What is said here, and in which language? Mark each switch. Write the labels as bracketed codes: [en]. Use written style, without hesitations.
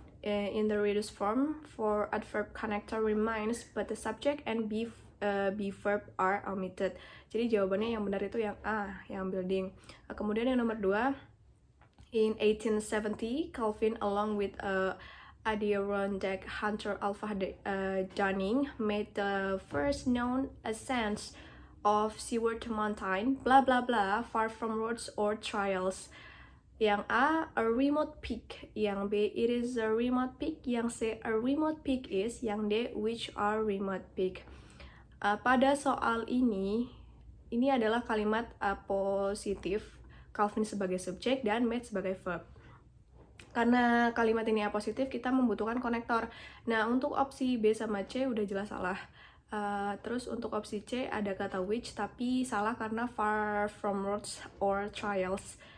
[en] In the reduced form, for adverb connector remains, but the subject and be verb are omitted. [id] Jadi jawabannya yang benar itu yang A, yang building. Kemudian yang nomor 2, [en] in 1870, Calvin along with Adirondack hunter Alpha Dunning made the first known ascents of Seward Mountain, blah blah blah, far from roads or trails. Yang A, a remote peak. Yang B, it is a remote peak. Yang C, a remote peak is. Yang D, which are remote peak. [id] Pada soal ini adalah kalimat positif, Calvin sebagai subjek dan made sebagai verb. Karena kalimat ini positif, kita membutuhkan konektor. Nah, untuk opsi B sama C udah jelas salah. Terus untuk opsi C ada kata which, tapi salah karena [en] far from roads or trails.